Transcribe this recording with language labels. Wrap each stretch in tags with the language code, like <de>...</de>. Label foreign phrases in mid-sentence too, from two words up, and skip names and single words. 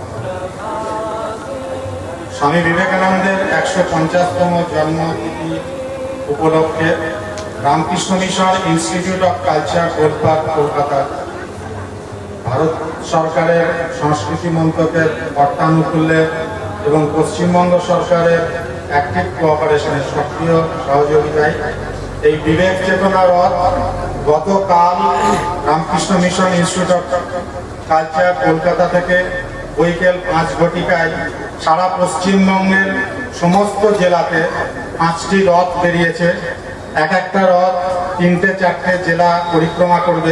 <bn>স্বামী বিবেকানন্দের 150তম জন্মতিথি উপলক্ষে রামকৃষ্ণ মিশন ইনস্টিটিউট অফ কালচার গোলপার্ক কলকাতা ভারত সরকারের সংস্কৃতি মন্ত্রকের অর্থানুকূল্যে এবং পশ্চিমবঙ্গ সরকারের</bn> <en>active cooperation's</en> <bn>সক্রিয় সহযোগিতায় এই বিবেক চেতনা রথ গতকাল রামকৃষ্ণ মিশন ইনস্টিটিউট অফ কালচার কলকাতা থেকে বৈকাল 5 ঘটিকায় সারা পশ্চিমবঙ্গের সমস্ত জেলাতে 5টি রথ বেরিয়েছে। একটা রথ 3-4টে জেলা পরিক্রমা করবে।</bn>